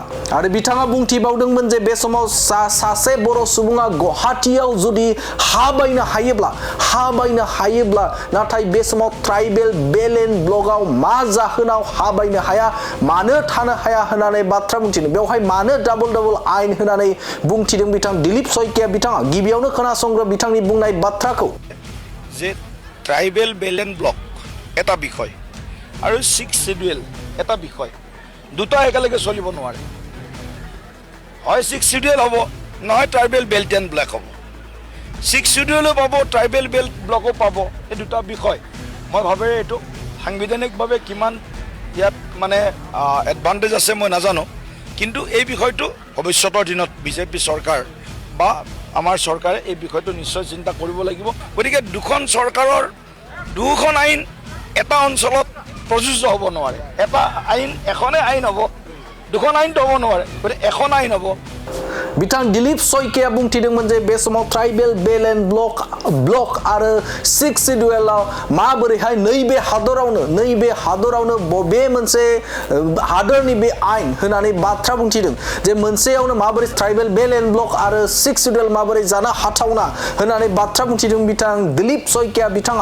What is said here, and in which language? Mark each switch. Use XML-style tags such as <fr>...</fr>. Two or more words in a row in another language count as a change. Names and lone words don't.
<brx>आरो बिथाङा बुंथिबावदोंमोन जे बे समाव सासे बर' सुबुङा गुवाहाटीआव जुदि हा बायनो हायोब्ला नाथाय बे समाव</brx> <en>tribal belt and block</en> <brx>मा जाहोनाव हा बायनो हाया, मानो थानो हाया होननानै बाथ्रा बुंथिदों। बेवहाय मानो डाबल आयेन होननानै बुंथिदों बिथां दिलीप सयकिया बिथाङा। गिबियावनो खोनासंग्रो बिथांनि बुंनाय बाथ्राखौ।</brx> <as>जे</as> <en>tribal belt and block</en> <as>এটা বিষয় আৰু 6 শিডিউল এটা বিষয়, দুটা একেলগে চলিব নোৱাৰে। হয় 6 শিডিউল হ'ব, নহয়</as> <en>tribal belt and block</en> <as>হ'ব। 6 শিডিউলো পাব,</as> <en>tribal belt block</en> <as>পাব। এই দুটা বিষয় মই ভাবে এইটো সাংবিধানিকভাৱে কিমান ইয়াত মানে এডভান্টেজ আছে মই নাজানো, কিন্তু এই বিষয়টো ভৱিষ্যতৰ দিনত বিজেপি চৰকাৰ বা আমাৰ চৰকাৰে এই বিষয়টো নিশ্চয় চিন্তা কৰিব লাগিব। গতিকে দুখন চৰকাৰৰ দুখন আইন এটা অঞ্চলত প্ৰযোজ্য হ'ব নোৱাৰে। এটা আইন এখনে আইন হ'ব, দুখন আইনটো হ'ব নোৱাৰে, গতিকে এখন আইন হ'ব।</as> <brx>बिथां दिलीप सयकिया बुंथिदोंमोन जे बे समाव</brx> <en>tribal belt and block</en> <brx>आरो 6 शिड्युलाव माबोरैहाय नैबे हादरावनो बबे मोनसे हादरनि बे आयेन होननानै बाथ्रा बुंथिदों। जे मोनसेयावनो माबोरै</brx> <en>tribal belt and block</en> <brx>आरो 6 शिड्युल माबोरै जानो हाथावना होननानै बाथ्रा बुंथिदों बिथां दिलीप सयकिया बिथाङा।</brx>